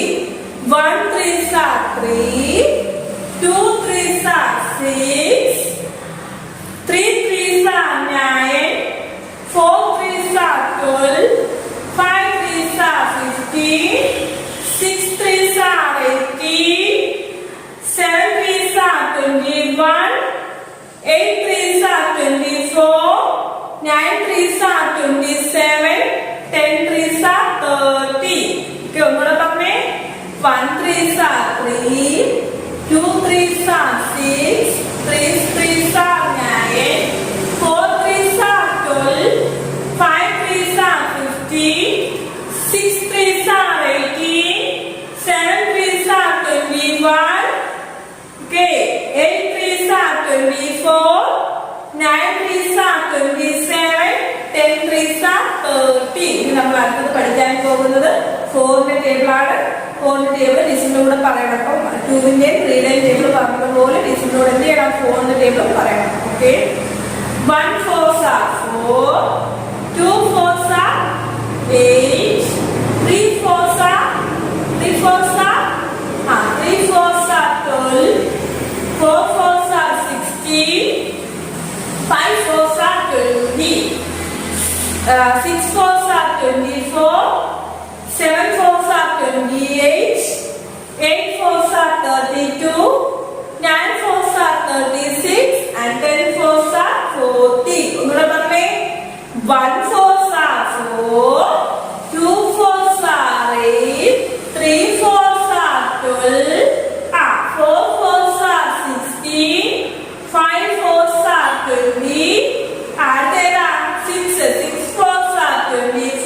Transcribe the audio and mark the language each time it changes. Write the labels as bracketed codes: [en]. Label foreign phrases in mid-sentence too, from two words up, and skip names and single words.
[en] 1 3s are 3, 2 3s are 6, 3 3s are 9, 4 3s are 12, 5 3s are 15, 6 3s are 18, 7 3s are 21, 8 3s are 24, 9 3s are 27, 10 3s are 30. [ml] Okay, ഒന്നുകൂടെ പറഞ്ഞേ. [en] 1 3s are 3, 2 3s are 6, 3 3s are 9, 4 3s are 12, 5 3s are 15, 6 3s are 18, 7 3s are 21, okay, 8 3s are 24, 9 3s are 27, 10 3s are 30. [ml] ഇനി നമ്മൾ അടുത്തത് പഠിക്കാൻ പോകുന്നത് 4-ന്റെ ടേബിൾ ആണ്. 4-ന്റെ ടേബിൾ ടീച്ചറിന്റെ കൂടെ പറയണം. അപ്പം 2-ന്റെയും 3-ന്റെയും ടേബിൾ പറഞ്ഞതുപോലെ ടീച്ചറിന്റെ കൂടെ എന്ത് ചെയ്യണം? 4-ന്റെ ടേബിൾ പറയണം. [en] ഓക്കെ, 1 4s are 4, 2 4s are 8, 3 4s are 12, 4 4s are 16, 5 4s are 20, 6 4s are 24, 7 4s are 28, 8 4s are 32, 9 4s are 36, and 10 4s are 40. [ml] ഒന്നുകൂടെ പറഞ്ഞേ. [en] 1 4s are 4, 2 4s are 8, 3 4s are 12, 4 4s are 16, 5 4s are 20, and there are 6 4s are 28,